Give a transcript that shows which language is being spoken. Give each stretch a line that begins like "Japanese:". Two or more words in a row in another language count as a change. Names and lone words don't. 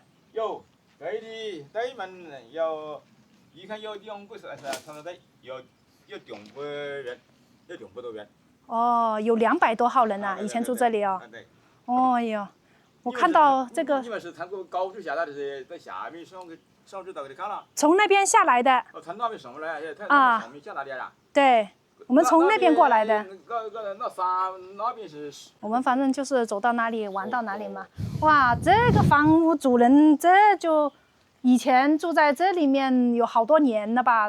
Chinese: 有，對門有，一看有2個有200人，有200多人。哦，有200多號人啊！以前住這裡哦。對。哦喲，我看到這個。你們是從高處下來的是在下面上去到這裡看了？從那邊下來的。哦，從那邊上來，他上面下來的呀。對。我們從那邊過來的。那山那邊是。我們反正就是走到哪裡玩到哪裡嘛。哇，這個房屋主人這就以前住在這裡面有好多年了吧？